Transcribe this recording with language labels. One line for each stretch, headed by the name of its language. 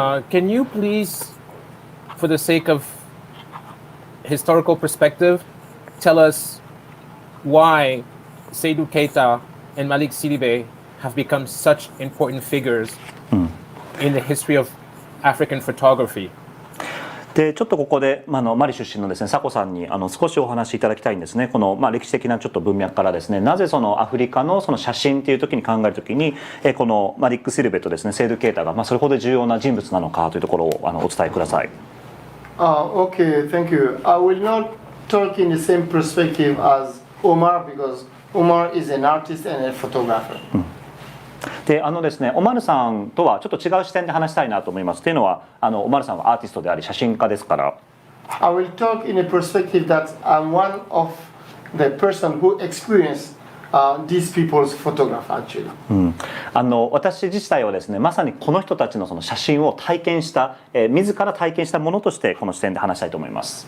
English: Can you please, for the sake of historical perspective, tell us why Seydou Keita and Malik Sidibé have become such important figures in the history of African photography?
Japanese: でちょっとここで、マリ出身のですねサコさんに少しお話しいただきたいんですね。この、歴史的なちょっと文脈からですね、なぜそのアフリカのその写真っていう時に考える時にこのマリック・シルベとですねセイドゥ・ケイタが、それほど重要な人物なのかというところをお伝えください。
English: Okay, thank you. I will not talk in the same perspective as Omar because Omar is an artist and a photographer.
Japanese: でですね、オマルさんとはちょっと違う視点で話したいなと思います。というのはオマルさんはアーティストであり写真家ですから。
English: I will talk in a perspective that I'm one of the person who experienced these people's photograph actually.
Japanese: 私自体はですね、まさにこの人たちのその写真を体験した、自ら体験したものとしてこの視点で話したいと思います。